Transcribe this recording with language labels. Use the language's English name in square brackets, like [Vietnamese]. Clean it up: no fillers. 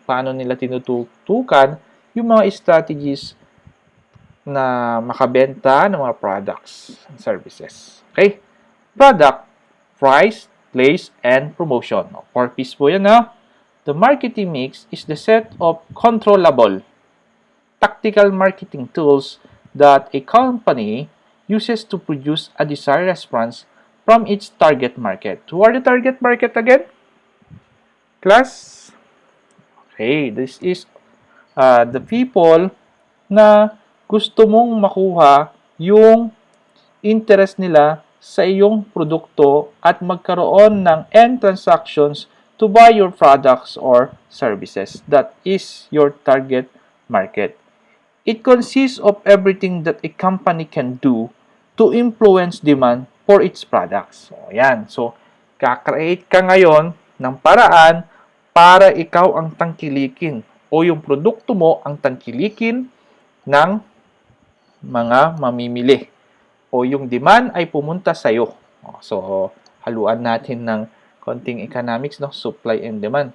[Filipino] Paano nila tinutukan yung mga strategies na makabenta ng mga products and services. [English] Okay? Product, price, place, and promotion. 4 P's [Filipino] po yan, ha? [English] The marketing mix is the set of controllable tactical marketing tools that a company uses to produce a desired response from its target market. Who are the target market again? Class? Okay, this is the people [Filipino] na gusto mong makuha yung [English] interest [Filipino] nila sa iyong produkto at magkaroon ng [English] end transactions to buy your products or services. That is your target market. It consists of everything that a company can do to influence demand for its products. [Filipino] So, yan. So, kakreate ka ngayon ng paraan para ikaw ang tangkilikin o yung produkto mo ang tangkilikin ng mga mamimili o yung demand ay pumunta sa iyo. So, haluan natin ng konting economics, no? [English] Supply and demand.